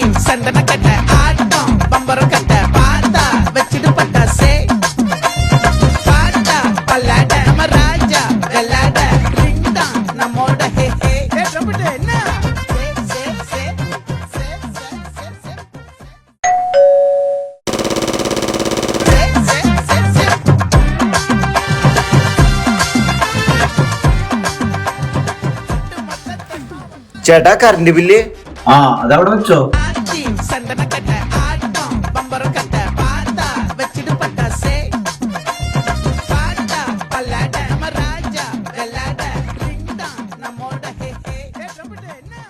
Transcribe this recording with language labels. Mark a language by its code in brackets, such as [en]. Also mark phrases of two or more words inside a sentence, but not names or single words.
[ta] சந்தனக்கட்ட ஆட்டம் பம்பரம் கட்ட பாத்தா வச்சிடு பட்டாசே பாட்டா பல்லாட நம்ம ராஜா வெள்ளாட ரிங் தான் நம்மோட ஹே ஹே ட்ரம்பட் என்ன [ml] ചേട്ടാ കറണ്ട് ബില്ല് അതവിടെ വെച്ചോ. [ta] சந்தனக்கட்ட ஆட்டம் பம்பரம் கட்ட பாத்தா வச்சிடு பட்டாசே பாட்டா பல்லாட நம்ம ராஜா வெள்ளாட ரிங் தான் நம்மோட ஹே ஹே ட்ரம்பட் என்ன